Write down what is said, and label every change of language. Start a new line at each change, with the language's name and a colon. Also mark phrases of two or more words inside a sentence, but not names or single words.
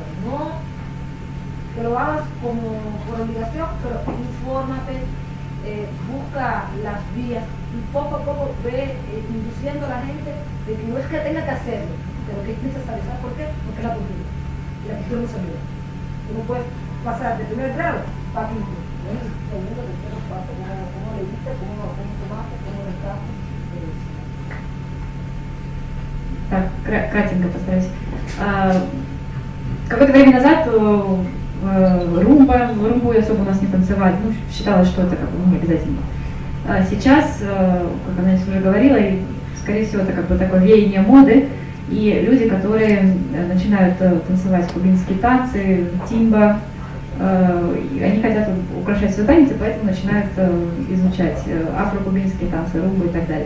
Spanish: No que lo hagas como por obligación, pero infórmate, busca las vías y poco a poco ve induciendo a la gente de que no es que tenga que hacerlo, pero que es necesario. ¿Sabes por qué? Porque es la cultura. Y la cultura no se olvida. Tú no puedes pasar de primer grado para quinto. Segundo, tercero, cuarto, cómo leíste, cómo tomaste, cómo lo estás.
Russian: Так, кратенько постараюсь. Какое-то время назад румбу особо у нас не танцевали, ну, считалось, что это как бы не обязательно. Сейчас, как Annelys уже говорила, и, скорее всего, это как бы такое веяние моды, и люди, которые начинают танцевать кубинские танцы, тимба, они хотят украшать свой танец, и поэтому начинают изучать афро-кубинские танцы, румбу и так далее.